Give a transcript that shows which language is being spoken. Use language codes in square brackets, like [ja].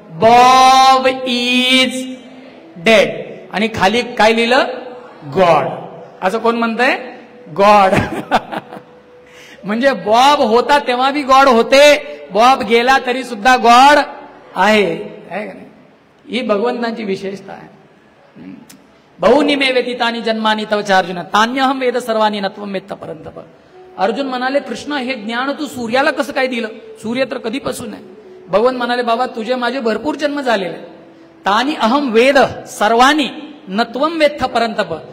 [en] Bob is dead [mr] आणि खाली काय लिहिलं, गॉड. असं कोण म्हणतंय, गॉड. म्हणजे बॉब होता तेव्हा बी गॉड होते, बॉब गेला तरी सुद्धा गॉड आहे. ही भगवंतांची विशेषता आहे. [sa] बहुनी मे व्यतीतानी जन्मानी तव अर्जुन तान्यहम वेद सर्वानी नत्वम वेत्त परंतप. [mr] अर्जुन म्हणाले, कृष्ण हे ज्ञान तू सूर्याला कसं काय दिलं, सूर्य तर कधीपासून आहे. भगवंत म्हणाले, बाबा तुझे माझे भरपूर जन्म झालेले, [sa] तानी अहम वेद सर्वानी नत्वम वेत्त परंतप.